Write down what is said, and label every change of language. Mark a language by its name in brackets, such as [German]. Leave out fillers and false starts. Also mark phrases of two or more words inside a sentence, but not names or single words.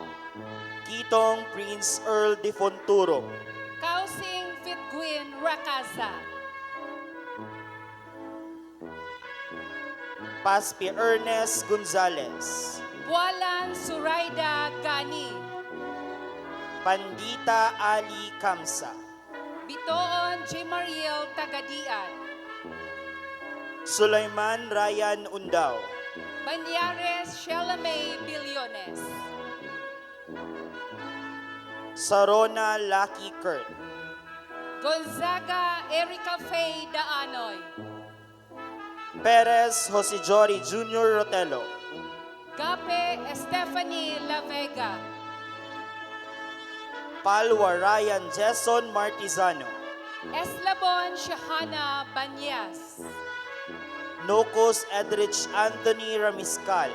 [Cebuano] Kitong Prince Earl de Fonturo, Kausing Vitguin Rakaza, Paspi Ernest Gonzalez, Bualan Suraida Gani, Pandita Ali Kamsa, Bitoon Jimariel Tagadian, Sulaiman Ryan Undao, Banyares Shelamay Billones, Sarona Lucky Kurt, Gonzaga Erica Faye Daanoy, Perez Jose Jory Jr. Rotelo, Gape Stephanie La Vega, Palwa Ryan Jason Martizano, Eslabon Shahana Banyas, Nocos Edrich Anthony Ramiscal,